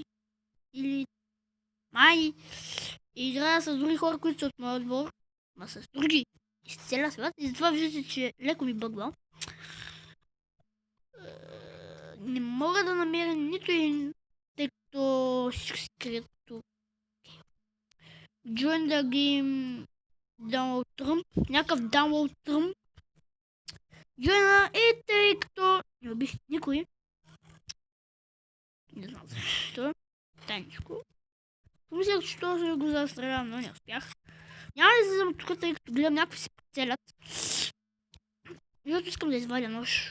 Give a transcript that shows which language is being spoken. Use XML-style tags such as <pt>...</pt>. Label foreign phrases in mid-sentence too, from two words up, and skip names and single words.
<bg>И играя с други хора, които са от моя отбор. Ма с други. Из целия свят. И затова виждате, че леко ми бъгва. Не мога да намеря нито един, тъй като всички се крият тук.</bg> <en>Join the game Download Trump.</en> <bg>Някакъв Download Trump. Join и тъй като не убих никой. Не знам защо. Тайничко. Помислях, че този го застрелям, но не успях. Няма да излизам тук, тъй като гледам някакви се поцелят. Защото искам да извадя нож.</bg>